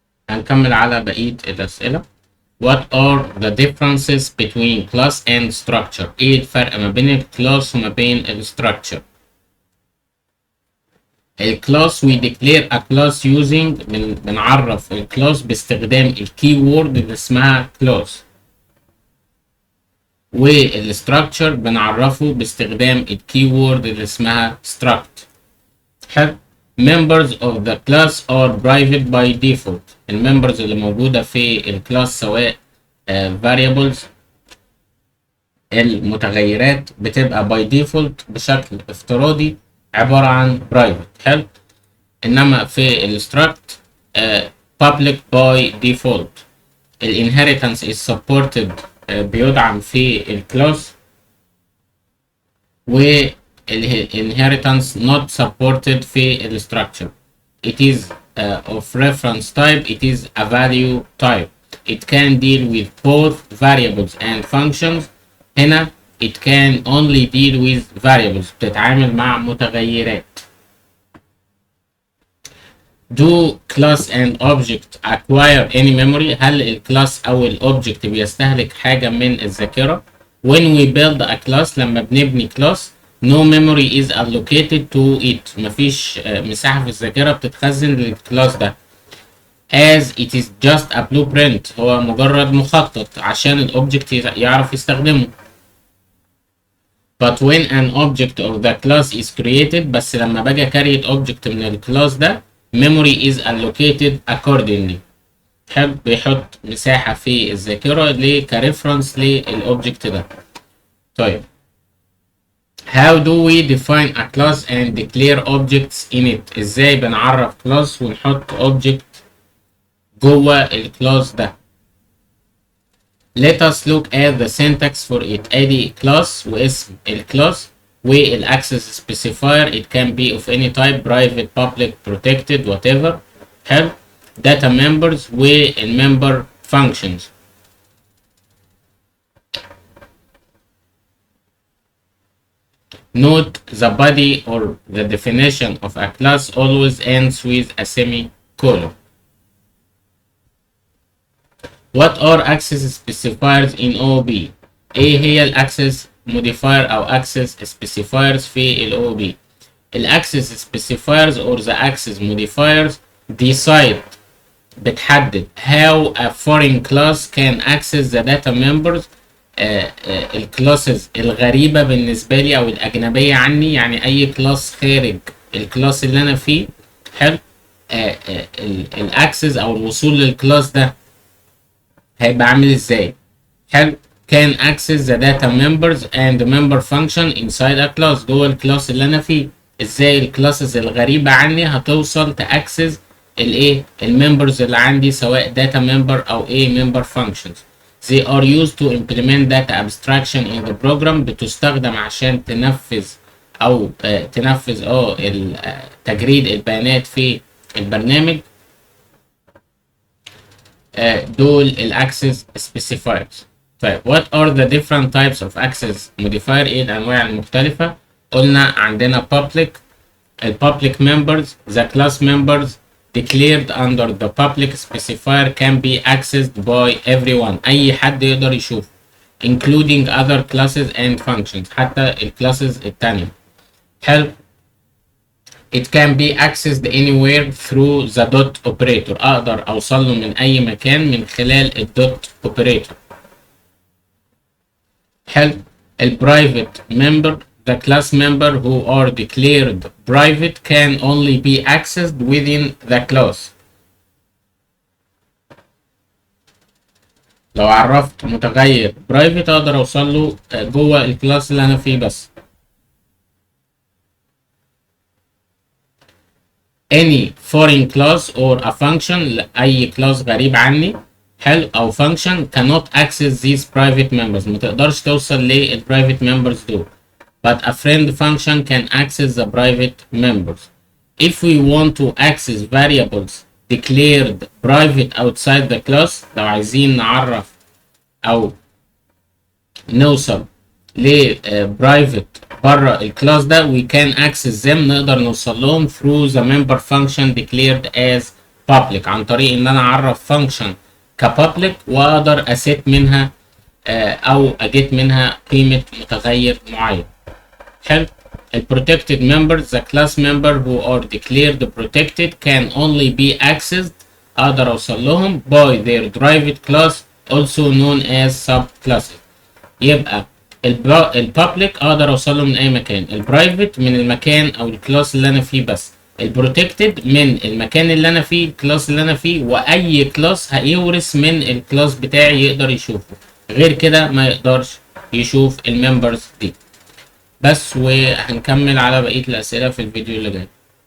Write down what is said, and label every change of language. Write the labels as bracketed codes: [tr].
[ar] هنكمل على بقية الأسئلة. [en] What are the differences between class and structure؟ [ar] إيه الفرق ما بين الكلاس وما بين الستراكشر؟ الكلاس [en] we declare a class using [ar] بنعرف الكلاس باستخدام الكي وورد اللي اسمها كلاس، والستراكشر بنعرفه باستخدام الكي وورد اللي اسمها struct. حلو. [en] members of the class are private by default. [ar] الممبرز اللي موجودة في الكلاس سواء variables المتغيرات بتبقى by default بشكل افتراضي عبارة عن private. حلو. انما في الستراكت public by default. الانهيرتنس [en] is supported [ar] بيدعم في الكلاس، و [en] inheritance not supported [ar] في ال structure. [en] It is of reference type. It is a value type. It can deal with both variables and functions. هنا it can only deal with variables. [ar] بتتعامل مع متغيرات. [en] Do class and object acquire any memory؟ [ar] هل الكلاس أو الأوبجكت بيستهلك حاجة من الذاكرة؟ [en] When we build a class، [ar] لما بنبني كلاس [en] no memory is allocated to it. [ar] مفيش مساحة في الذاكرة بتتخزن للكلاس ده. [en] as it is just a blueprint، [ar] هو مجرد مخطط عشان الأوبجكت يعرف يستخدمه. [en] but when an object of the class is created، [ar] بس لما باجي [en] create object [ar] من الكلاس ده [en] memory is allocated accordingly. [ar] حلو. بيحط مساحة في الذاكرة كريفرنس للأوبجكت ده. [en] طيب how do we define a class and declare objects in it؟ [ar] ازاي بنعرف [en] class ونحط object [ar] جوه الكلاس ده؟ [en] let us look at the syntax for it. [ar] ادي class واسم الكلاس والاكسس specifier. [en] it can be of any type private public protected whatever. [ar] حلو. [en] data members والmember functions. Note the body or the definition of a class always ends with a semicolon. What are access specifiers in OOP؟ [ar] ايه هي الاكسس [en] modifier او access specifiers في ال OOP؟ الاكسس specifiers or the access modifiers decide [ar] بتحدد [en] how a foreign class can access the data members. [ar] الكلاسز الغريبة بالنسبة لي أو الأجنبية عني، يعني أي كلاس خارج الكلاس اللي أنا فيه. حلو. الأكسس أو الوصول للكلاس ده هيبقى عامل إزاي؟ حلو. [en] can access the data members and the member function inside a class. [ar] جوه الكلاس اللي أنا فيه إزاي الكلاسز الغريبة عني هتوصل تأكسس الإيه؟ الممبرز اللي عندي سواء data member أو إيه member functions. [en] They are used to implement data abstraction in the program. [ar] بتستخدم عشان تنفذ أو تنفذ تجريد البيانات في البرنامج. دول الأكسس specifiers. [en] طيب what are the different types of access modifier؟ [ar] إيه الأنواع المختلفة؟ قلنا عندنا [en] public. public members the class members declared under the public specifier can be accessed by everyone. [ar] أي حد يقدر يشوف [en] including other classes and functions، [ar] حتى الكلاسز التانية. حلو. [en] it can be accessed anywhere through the dot operator. [ar] أقدر أوصل له من أي مكان من خلال الدوت operator. حلو. [en] private member the class member who are declared private can only be accessed within the class. [ar] لو عرفت متغير private اقدر اوصل له جوه الكلاس اللي انا فيه بس. [en] any foreign class or a function، [ar] اي كلاس غريب عني حلو او [en] function cannot access these private members. [ar] ما تقدرش توصل للprivate members دول. [en] but a friend function can access the private members. If we want to access variables declared private outside the class، [ar] لو عايزين نعرف أو نوصل ل [en] private [ar] بره الكلاس ده [en] we can access them، [ar] نقدر نوصل لهم [en] through the member function declared as public، [ar] عن طريق ان انا اعرف function كpublic واقدر اسيت منها او اجيت منها قيمة متغير معين. حلو. [en] ال protected members the class member who are declared protected can only be accessed، [ar] اقدر اوصل لهم [en] by their private class also known as subclasses. [ar] يبقى البابليك اقدر اوصله من اي مكان، البرايفت من المكان او الكلاس اللي انا فيه بس، البروتكتد من المكان اللي انا فيه الكلاس اللي انا فيه، واي كلاس هيورث من الكلاس بتاعي يقدر يشوفه، غير كده ما يقدرش يشوف الممبرز دي بس. وهنكمل على بقية الاسئلة في الفيديو اللي جاي.